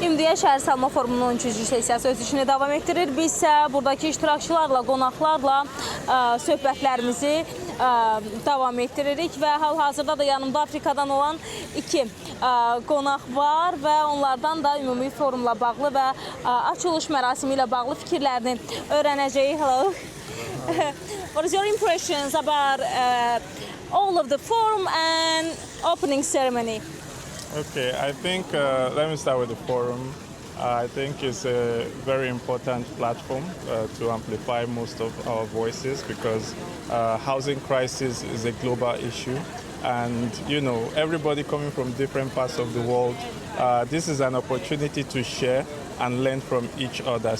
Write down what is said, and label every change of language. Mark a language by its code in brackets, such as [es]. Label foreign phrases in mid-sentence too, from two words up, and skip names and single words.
[az] Ümumdünya Şəhər Salma Forumunun 13-cü sessiyası öz işini davam etdirir. Biz isə buradakı iştirakçılarla, qonaqlarla söhbətlərimizi davam etdiririk və hal-hazırda da yanımda Afrikadan olan iki qonaq var və onlardan da ümumi forumla bağlı və açılış mərasimi ilə bağlı fikirlərini öyrənəcəyik. [en] Hello. What is your impressions about all of the forum and opening ceremony? Okay, I think let me start with the forum. I think it's a very important platform to amplify most of our voices because housing crisis is a global issue, and you know, everybody coming from different parts of the world, this is an opportunity to share and learn from each other.